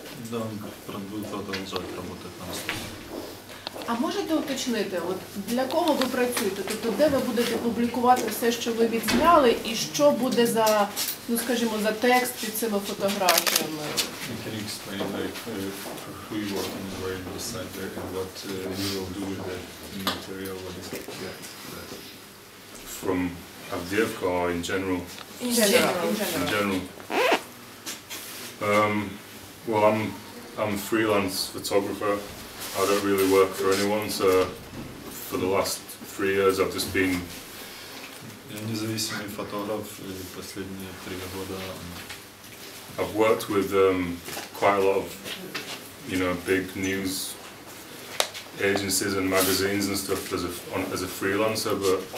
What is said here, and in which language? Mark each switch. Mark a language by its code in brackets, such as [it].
[ru] Да, он будет продолжать работать на востоке. [uk] А можете уточнити, от для кого ви працюєте? Тобто, де ви будете публікувати все, що ви відзняли, і що буде за, ну скажімо, за текст під цими фотографіями? [en] Can you explain like who you work on, where you decide and what you will do with that material? What is that? From Avdеевку or in general? In general. In general. Well, I'm a freelance photographer. I don't really work for anyone, so for the last 3 years I've just been. [ru] Я независимый фотограф, и последние 3 года. [en] I've worked with quite a lot of, you know, big news agencies and magazines and stuff as a freelancer, but.